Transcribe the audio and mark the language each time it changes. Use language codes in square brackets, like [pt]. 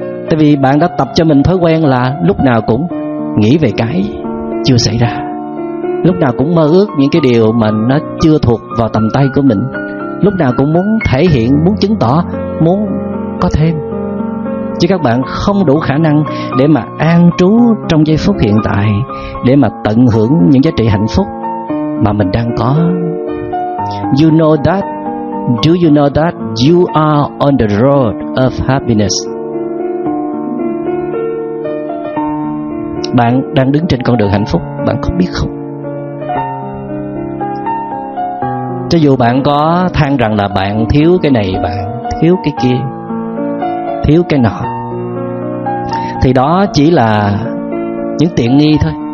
[vi] Tại vì bạn đã tập cho mình thói quen là lúc nào cũng nghĩ về cái chưa xảy ra, lúc nào cũng mơ ước những cái điều mà nó chưa thuộc vào tầm tay của mình, lúc nào cũng muốn thể hiện, muốn chứng tỏ, muốn có thêm. Chứ các bạn không đủ khả năng để mà an trú trong giây phút hiện tại, để mà tận hưởng những giá trị hạnh phúc mà mình đang có. [en] You know that? Do you know that you are on the road of happiness? [vi] Bạn đang đứng trên con đường hạnh phúc, bạn có biết không? Cho dù bạn có than rằng là bạn thiếu cái này, bạn thiếu cái kia, thiếu cái nọ, thì đó chỉ là những tiện nghi thôi.